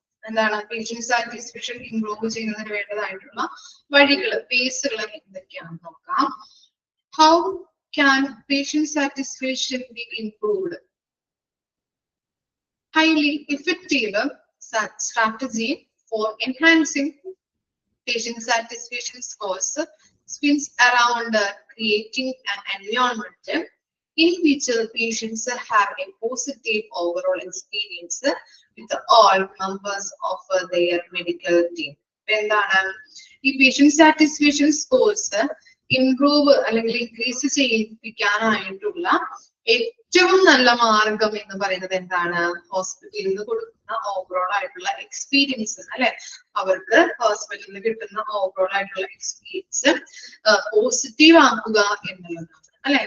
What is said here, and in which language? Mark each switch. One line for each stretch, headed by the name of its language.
Malayalam: എന്താണ് patient satisfaction improve ചെയ്യുന്നതിന് വേണ്ടതായിട്ടുള്ള വഴികൾ, ബേസുകൾ എന്തൊക്കെയാണെന്ന് നോക്കാം.
English: How can patient satisfaction be improved? Highly effective strategy for enhancing patient satisfaction scores spins around creating an environment in which patients have a positive overall experience with all members of their medical team.
Malayalam: എന്താണ് ഈ patient satisfaction scores improve അല്ലെങ്കിൽ increase ചെയ്യിപ്പിക്കാനായിട്ടുള്ള ഏറ്റവും നല്ല മാർഗം എന്ന് പറയുന്നത് എന്താണ്? ഹോസ്പിറ്റലിൽ നിന്ന് കൊടുക്കുന്ന ഓവറോൾ ആയിട്ടുള്ള എക്സ്പീരിയൻസ് അല്ലെ, അവർക്ക് ഹോസ്പിറ്റലിൽ നിന്ന് കിട്ടുന്ന ഓവറോൾ ആയിട്ടുള്ള എക്സ്പീരിയൻസ് പോസിറ്റീവ് ആക്കുക എന്നുള്ളതാണ് അല്ലെ.